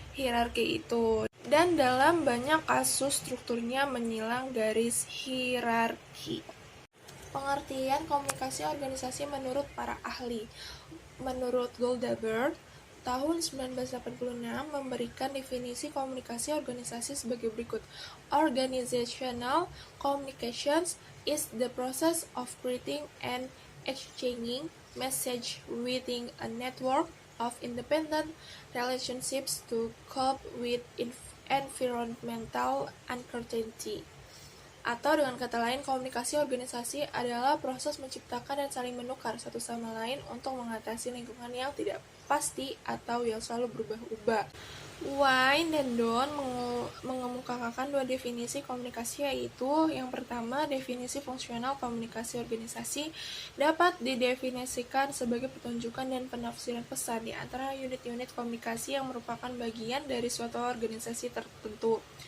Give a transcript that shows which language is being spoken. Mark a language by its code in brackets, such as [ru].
[id] Hierarki itu. Dan dalam banyak kasus strukturnya menyilang garis hierarki. Pengertian komunikasi organisasi menurut para ahli. Menurut Goldberg, tahun 1986 memberikan definisi komunikasi organisasi sebagai berikut. [en] Organizational communications is the process of creating and exchanging message within a network of independent relationships to cope with environmental uncertainty. [id] Atau dengan kata lain, komunikasi organisasi adalah proses menciptakan dan saling menukar satu sama lain untuk mengatasi lingkungan yang tidak pasti atau yang selalu berubah-ubah. Wine dan Don mengemukakan dua definisi komunikasi, yaitu yang pertama, definisi fungsional komunikasi organisasi dapat didefinisikan sebagai pertunjukan dan penafsiran pesan di antara unit-unit komunikasi yang merupakan bagian dari suatu organisasi tertentu.